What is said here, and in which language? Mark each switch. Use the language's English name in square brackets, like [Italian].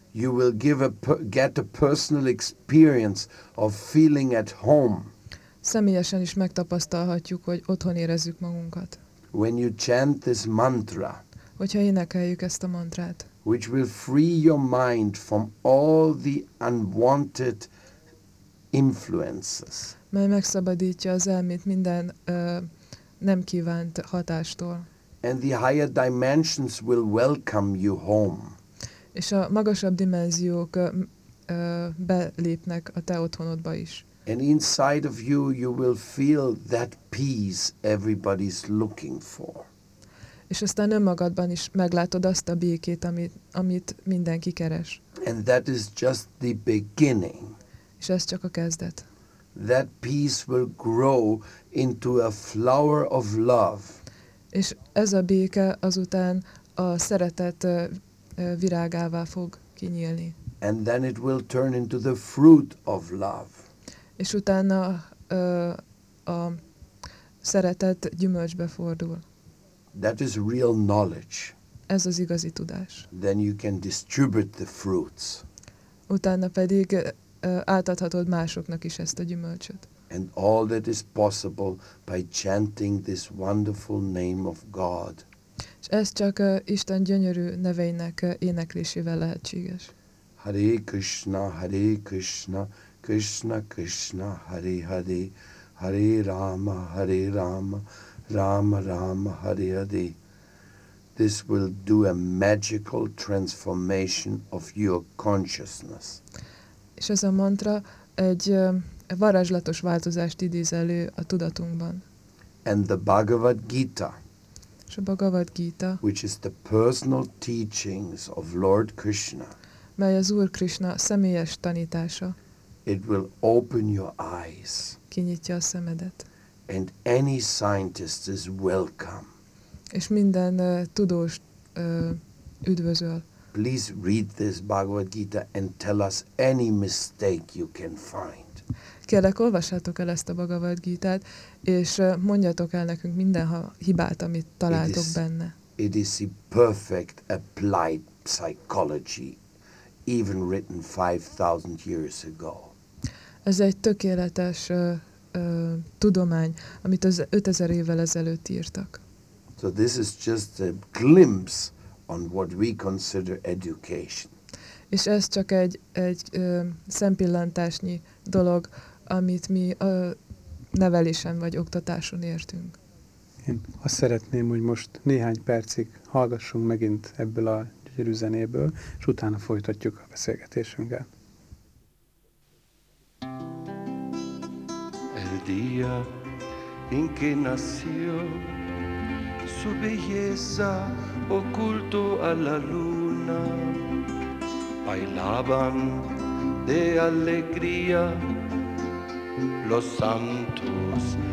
[English] You will get a personal experience of feeling at home. [Hungarian] Személyesen is megtapasztalhatjuk, hogy otthon érezzük magunkat. [English] When you chant this mantra, [Hungarian] hogyha énekeljük ezt a mantrát, [English] which will free your mind from all the unwanted influences, [Hungarian] mely megszabadítja az elmét minden nem kívánt hatástól, [English] and the higher dimensions will welcome you home, [Hungarian] és a magasabb dimenziók belépnek a te otthonodba is. [English] And inside of you, you will feel that peace everybody's looking for. [Hungarian] És aztán önmagadban is meglátod azt a békét, amit mindenki keres. [English] And that is just the beginning. [Hungarian] És ez csak a kezdet. [English] That peace will grow into a flower of love. [Hungarian] És ez a béke azután a szeretet virágává fog kinyílni. [English] And then it will turn into the fruit of love. [Hungarian] És utána a szeretet gyümölcsbe fordul. [English] That is real knowledge. [Hungarian] Ez az igazi tudás. [English] Then you can distribute the fruits. [Hungarian] Utána pedig átadhatod másoknak is ezt a gyümölcsöt. [English] And all that is possible by chanting this wonderful name of God. [Hungarian] És ez csak Isten gyönyörű neveinek éneklésével lehetséges. [Sanskrit] Hare Krishna, Krishna Krishna Hare Hare, Hare Rama, Rama Rama Hare Hare. [English] This will do a magical transformation of your consciousness. [Hungarian] És ez a mantra egy varázslatos változást idéz elő a tudatunkban. [English] And the Bhagavad Gita. [Hungarian] És a Bhagavad Gita. [English] Which is the personal teachings of Lord Krishna. [Hungarian] Mely az Úr Krishna személyes tanítása. [English] It will open your eyes. [Hungarian] Kinyitja a szemedet. [English] And any scientist is welcome. [Hungarian] És minden tudós üdvözöl. [English] Please read this Bhagavad Gita and tell us any mistake you can find. [Hungarian] Kérlek, olvassátok el ezt a Bhagavad Gítát, és mondjatok el nekünk minden hibát, amit találtok benne. [English] It is the perfect applied psychology. Even written 5,000 years ago. [Hungarian] Ez egy tökéletes tudomány, amit az 5000 évvel ezelőtt írtak. [English] So this is just a glimpse on what we consider education. [Hungarian] És ez csak egy szempillantásnyi dolog, amit mi a nevelésen vagy oktatáson értünk. Én azt szeretném, hogy most néhány percig hallgassunk megint ebből a zenéből, és utána folytatjuk a beszélgetésünket. [Spanish] El día en que nació su belleza oculto a la luna bailaban de alegría los santos